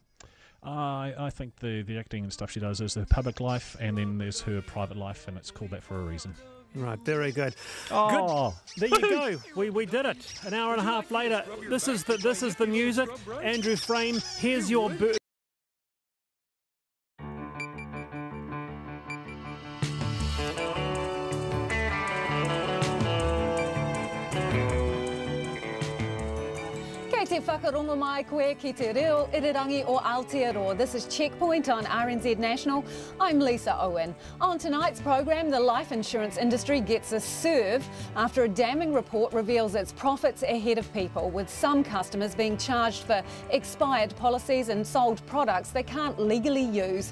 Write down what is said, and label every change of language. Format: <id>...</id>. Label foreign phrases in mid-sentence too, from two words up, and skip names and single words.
<en>I think the acting and stuff she does is her public life, and then there's her private life, and it's called that for a reason. Right, very good. Oh, good. There you go. We did it. An hour and a half later. This is the music. Andrew Frame, here's your</en> <mi>Te whakarongo mai koe ki te reo irirangi o Aotearoa.</mi> <en>This is Checkpoint on RNZ National. I'm Lisa Owen. On tonight's program, the life insurance industry gets a serve after a damning report reveals its profits ahead of people, with some customers being charged for expired policies and sold products they can't legally use.</en>